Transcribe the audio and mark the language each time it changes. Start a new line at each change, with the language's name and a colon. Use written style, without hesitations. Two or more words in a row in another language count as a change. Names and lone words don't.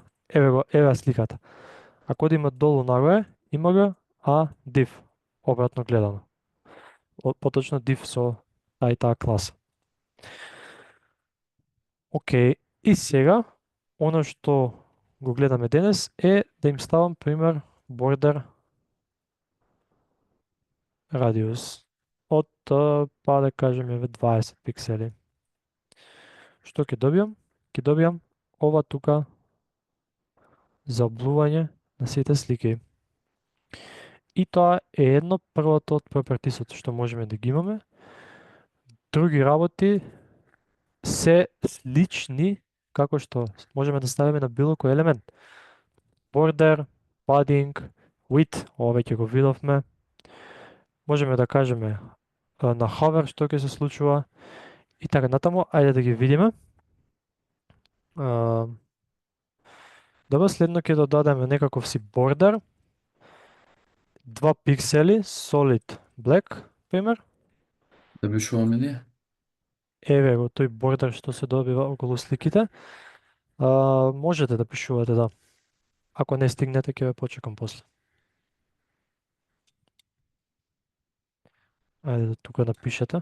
Macedonian: Еве го, еве сликата. Ако одиме долу нагоре, img, а div, обратно гледано. Поточно div со таа и таа класа. Океј, и сега, оно што го гледаме денес е да им ставам пример
English: border radius
Macedonian: од, па да кажеме, 20 пиксели. Што ќе добиам? Ќе добиам ова тука заоблување на сите слики. И тоа е едно првото од пропертисот што можеме да ги имаме. Други работи се слични, како што можеме да ставиме на било кој елемент.
English: Border, padding, width,
Macedonian: ова веќе го видовме. Можеме да кажеме на hover што ќе се случува и така натаму, ајде да ги видиме. Добро, следно ќе додадеме некаков си border, 2 пиксели,
English: solid black,
Macedonian: пример. Да пишуваме ние. Еве го тој бордер што се добива околу сликите. Можете да пишувате, да. Ако не стигнете, ќе ве почекам после. Ајде да тука напишете.